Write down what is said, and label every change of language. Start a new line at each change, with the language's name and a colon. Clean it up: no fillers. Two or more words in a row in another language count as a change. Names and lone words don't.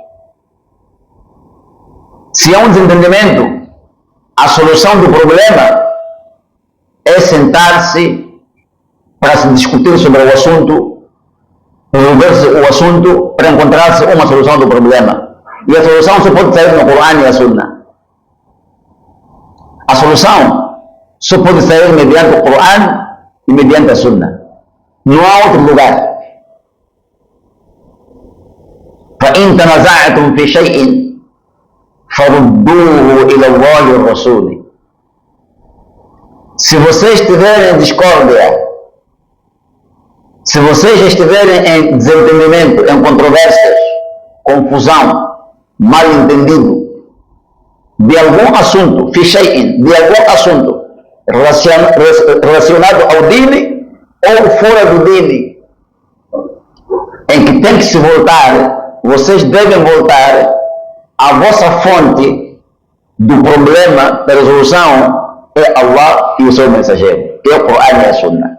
Portuguese: Se há um desentendimento, a solução do problema é sentar-se para se discutir sobre o assunto, resolver-se o assunto para encontrar-se uma solução do problema. E a solução só pode sair no Corão e na Sunna. A solução só pode sair mediante o Corão e mediante a Sunna. Não há outro lugar.
Arabic: فإن تنازعتم في شيء فردوه إلى الله والرسول.
Portuguese: Se vocês estiverem em discórdia, se vocês estiverem em desentendimento, em controvérsias, confusão, mal entendido, de algum assunto, de algum assunto relacionado ao dini ou fora do dini, em que tem que se voltar, vocês devem voltar à vossa fonte do problema, da resolução, é Allah e o seu mensageiro, é o Corão e a Sunna.